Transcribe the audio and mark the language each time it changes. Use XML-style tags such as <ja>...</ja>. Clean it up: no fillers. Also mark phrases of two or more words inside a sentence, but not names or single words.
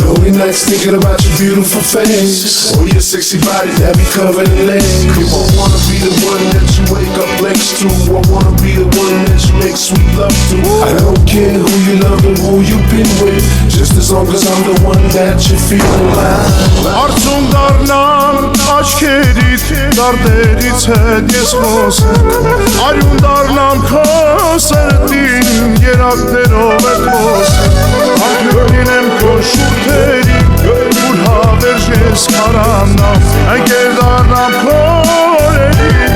<en>Lonely nights thinking about your beautiful face, or your sexy body that be covered in lace. I wanna be the one that you wake up next to. I wanna be the one that you make sweet love to. I don't care who you love and who you've been with, just as long as I'm the one that you're feeling like.</en> <hy>Արցուն դառնամ աչքերիդ, դարդերից հետ ես խոսեմ, արյուն դառնամ քո սրտին, երակներով է խոսեմ, անկրին եմ քո շուրթերին, որ հավերժ ես կարանամ, ընկեր դառնամ քո օրերին,</hy>